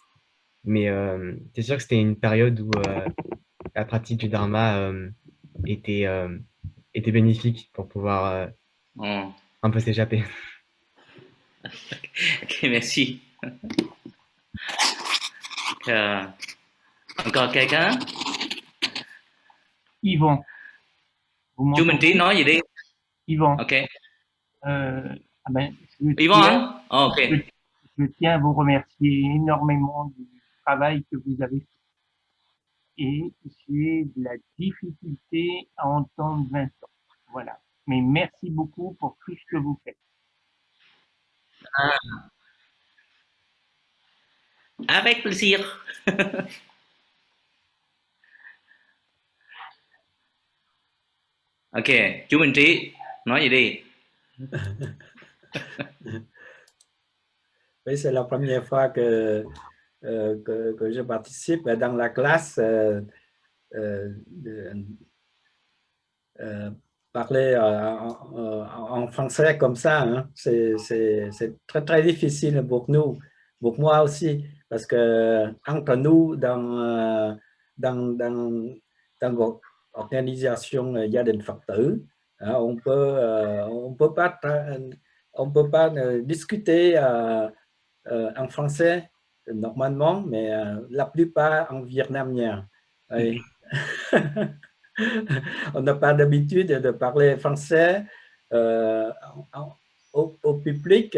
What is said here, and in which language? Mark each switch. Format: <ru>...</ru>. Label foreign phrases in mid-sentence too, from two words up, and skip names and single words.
<fr>Mais c'est sûr que c'était une période où la pratique du Dharma était, était bénéfique pour pouvoir Oh. un peu s'échapper. Ok, merci. Encore quelqu'un? Yvon, vous</fr> <vi>Chú Minh Trí</vi> <fr>m'entendez?</fr> <vi>nói gì đi.</vi> <fr>Yvon. Ok. Yvon, ok. Je tiens à vous remercier énormément du travail que vous avez fait. Et j'ai de la difficulté à entendre Vincent. Voilà. Mais merci beaucoup pour tout ce que vous faites. Avec plaisir.</fr> <vi>Ok, chú Minh Trí nói gì đi.</vi> <fr>Oui, c'est la première fois que je participe dans la classe parler en français comme ça. Hein. C'est très, très difficile pour nous, pour moi aussi, parce que entre nous, dans votre organisation</fr> <vi>gia đình Phật tử,</vi> <fr>on peut pas discuter en français normalement, mais la plupart en vietnamien. Oui. On n'a pas d'habitude de parler français au public.</fr>